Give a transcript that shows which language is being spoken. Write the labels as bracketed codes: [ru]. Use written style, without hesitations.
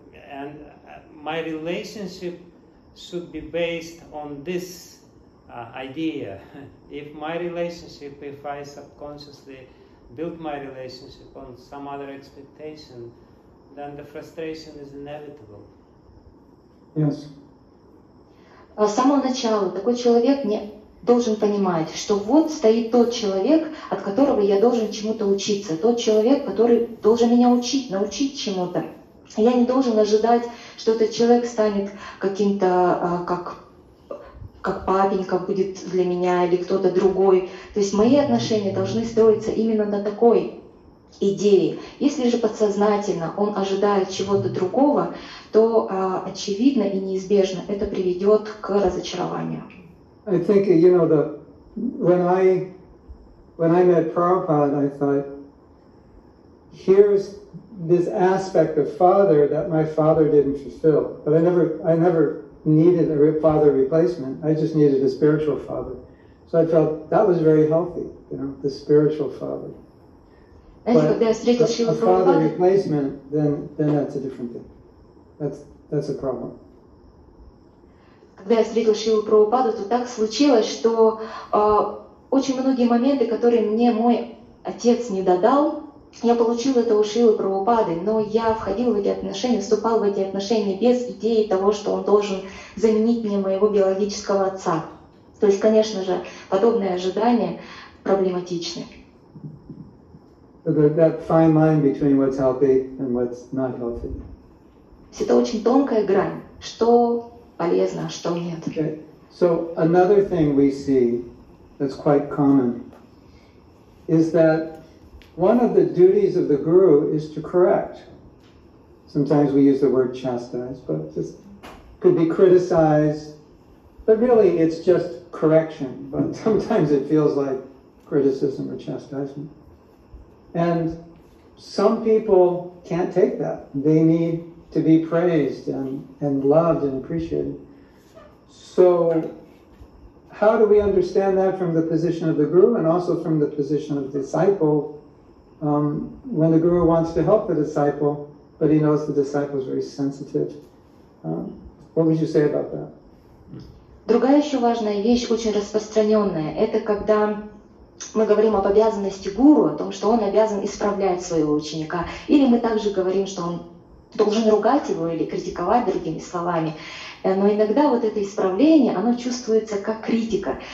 [en] And my relationship should be based on this idea. If I subconsciously build my relationship on some other expectation, then the frustration is inevitable. Yes. [ru] С самого начала такой человек не должен понимать, что вот стоит тот человек, от которого я должен чему-то учиться, тот человек, который должен меня научить чему-то. Я не должен ожидать, что этот человек станет каким-то, как папенька будет для меня или кто-то другой. То есть мои отношения должны строиться именно на такой идее. Если же подсознательно он ожидает чего-то другого, то очевидно и неизбежно это приведет к разочарованию. [en] I think, when I met Prabhupada, I thought, here's this aspect of father that my father didn't fulfill. But I never needed a father replacement. I just needed a spiritual father. So I felt that was very healthy, the spiritual father. But a father replacement, then that's a different thing. That's a problem. [ru] Когда я встретил Шрилу Прабхупаду, то так случилось, что очень многие моменты, которые мне мой отец не додал, я получил это у Шрилы Прабхупады, но я входил в эти отношения, вступал в эти отношения без идеи того, что он должен заменить мне моего биологического отца. То есть, конечно же, подобные ожидания проблематичны. [en] That fine line between what's healthy and what's not healthy. [ru] Это очень тонкая грань, что полезно, а что нет. [en] Okay. So another thing we see that's quite common is that one of the duties of the guru is to correct. Sometimes we use the word chastise, but this could be criticized, but really it's just correction, but sometimes it feels like criticism or chastisement. And some people can't take that. They need to be praised and loved and appreciated. So how do we understand that from the position of the guru and also from the position of the disciple when the guru wants to help the disciple, but he knows the disciple is very sensitive? What would you say about that? [ru] Другая еще важная вещь, очень распространенная, это когда мы говорим об обязанности гуру, о том, что он обязан исправлять своего ученика, или мы также говорим, что он должен ругать его или критиковать другими словами. Но иногда вот это исправление, оно чувствуется как критика.